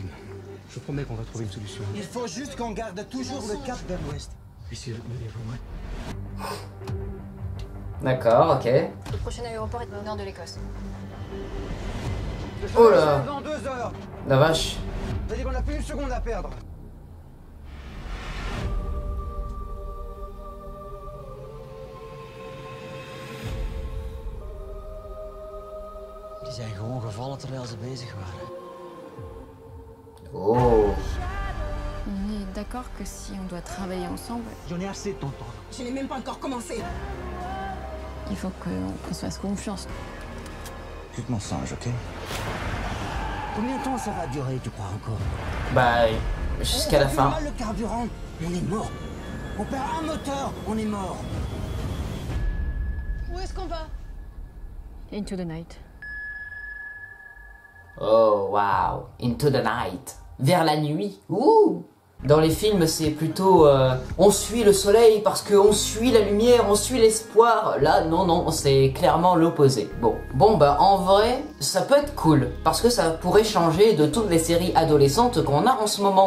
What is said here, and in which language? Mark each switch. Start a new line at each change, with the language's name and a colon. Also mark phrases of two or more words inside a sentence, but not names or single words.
French: Je vous promets qu'on va trouver une solution. Il faut juste qu'on garde toujours le cap vers l'ouest. Monsieur, menez-vous, ouais. D'accord, ok. Le prochain aéroport est au nord de l'Écosse. Oh là. Dans 2 heures. La vache. C'est-à-dire qu'on n'a plus une seconde à perdre.
Dutch: Die zijn gewoon gevallen terwijl ze bezig waren. Oh.
French: On est d'accord que si on doit travailler ensemble, J'en ai assez de t'entendre. Je n'ai même pas encore commencé. il faut qu'on se fasse confiance. Tu te mensonges, ok? Combien de temps ça va durer, tu crois encore? Bah, jusqu'à la fin. On a le carburant, on est mort. On perd un moteur, on est mort. Où est-ce qu'on va?
English: Into the night. Oh, wow. Into the night.
French: Vers la nuit. Ouh. Dans les films, c'est plutôt on suit le soleil parce qu'on suit la lumière, on suit l'espoir. Là, non, c'est clairement l'opposé. Bon, bah en vrai, ça peut être cool parce que ça pourrait changer de toutes les séries adolescentes qu'on a en ce moment.